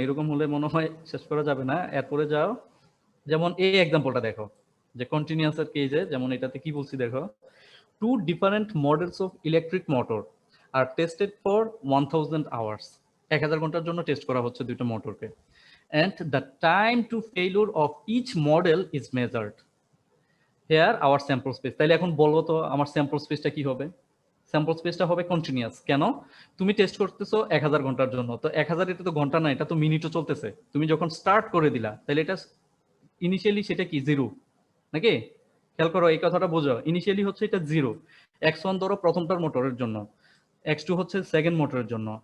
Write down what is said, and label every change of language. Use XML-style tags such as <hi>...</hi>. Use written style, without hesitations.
<bn>এরকম হলে মনে হয় শেষ করা যাবে না। এরপরে যাও, যেমন এই এক্সাম্পলটা দেখো, যে কন্টিনিউয়াসের কেসে, যেমন এটাতে কি বলছি দেখো,</bn> <en>2 different models of electric motor are tested for 1000 hours।</en> <bn>1000 ঘন্টার জন্য টেস্ট করা হচ্ছে দুইটা মোটরকে।</bn> <en>And the time to failure of each model is measured. Here our sample space।</en> <bn>তাহলে এখন বলো তো আমার স্যাম্পল স্পেসটা কি হবে? স্যাম্পল স্পেসটা হবে কন্টিনিউয়াস। কেন? তুমি টেস্ট করতেছো 1000 ঘন্টার জন্য, তো 1000 এটা তো ঘন্টা না, এটা তো মিনিটও চলতেছে। তুমি যখন স্টার্ট করে দিলা তাহলে এটা ইনিশিয়ালি সেটা কি জিরো নাকি? খেয়াল করো, এই কথাটা বোঝো। ইনিশিয়ালি হচ্ছে এটা জিরো। x1 ধরো প্রথমটার মোটরের জন্য, x2 হচ্ছে সেকেন্ড মোটরের জন্য।</bn>